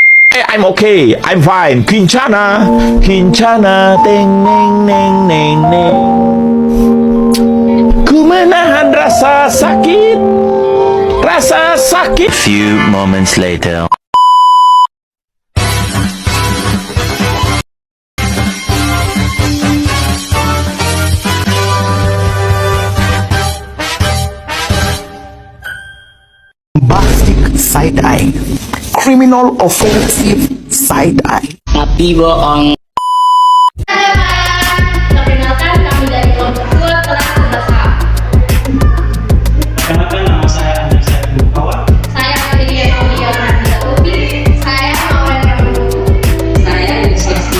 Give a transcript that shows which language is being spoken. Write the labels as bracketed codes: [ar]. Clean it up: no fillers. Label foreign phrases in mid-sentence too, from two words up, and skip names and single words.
[en] I'm okay, I'm fine. Kincana, Kincana, teng neng neng neng neng. [id] Ku menahan rasa sakit, rasa sakit. [en] Few moments later. Bombastic side-eye, criminal offensive side-eye. [id] Tapi bohong. Perkenalkan kami dari kelompok 2 kelas 11A. Perkenalkan nama saya Andri Saiful Kawan. Saya Amelia Aulia Nabila Ubi. Saya Maulana Ramadu. Saya Yusuf.